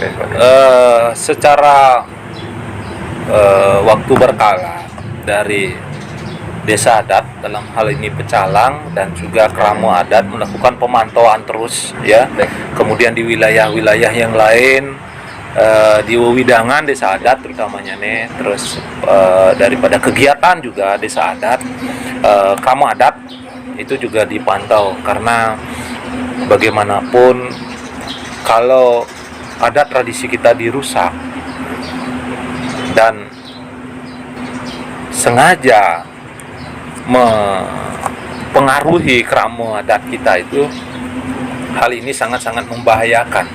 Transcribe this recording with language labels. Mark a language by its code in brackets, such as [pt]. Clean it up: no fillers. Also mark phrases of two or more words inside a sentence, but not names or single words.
[id] secara waktu berkala dari desa adat dalam hal ini Pecalang dan juga Kramo adat melakukan pemantauan terus kemudian di wilayah-wilayah yang lain, di Wewidangan desa adat terutamanya nih, terus daripada kegiatan juga desa adat, Kramo adat itu juga dipantau, karena bagaimanapun kalau adat tradisi kita dirusak dan sengaja mempengaruhi kramo adat kita, itu hal ini sangat-sangat membahayakan.